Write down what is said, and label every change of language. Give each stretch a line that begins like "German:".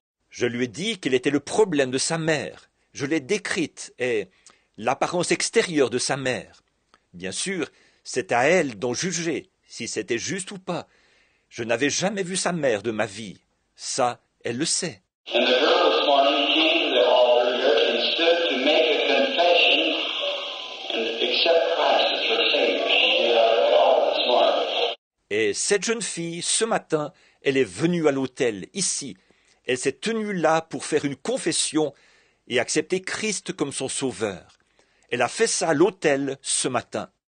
French: Je lui ai dit quel était le problème de sa mère. Je l'ai décrite et l'apparence extérieure de sa mère. Bien sûr, c'est à elle d'en juger, si c'était juste ou pas. Je n'avais jamais vu sa mère de ma vie. Ça, elle le sait.
English: And the girl this morning came to the altar here and stood to make a confession and accept Christ as her Savior. She did at the altar this morning.
French: Et cette jeune fille, ce matin, elle est venue à l'autel, ici. Elle s'est tenue là pour faire une confession et accepter Christ comme son sauveur. Elle a fait ça à l'autel ce matin.